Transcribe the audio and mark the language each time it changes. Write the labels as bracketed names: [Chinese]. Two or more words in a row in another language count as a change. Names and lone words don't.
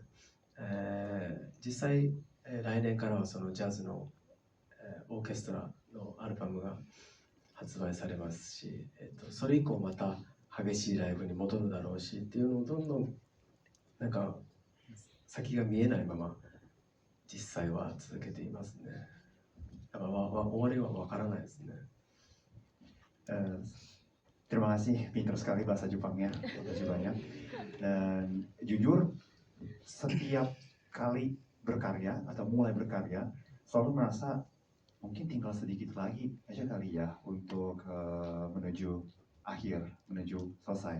[Japanese] 実際、来年からはそのジャズの、オーケストラのアルバムが発売されますし、それ以降また激しいライブに戻るだろうしっていうのをどんどんなんか先が見えないまま実際は続けていますね。だから終わりはわからないですね。 [Indonesian] Terima kasih, pintar sekali bahasa Jepangnya, terima banyak. Dan jujur, setiap kali berkarya atau mulai berkarya, selalu merasa mungkin tinggal sedikit lagi aja kali ya untuk menuju akhir, menuju selesai.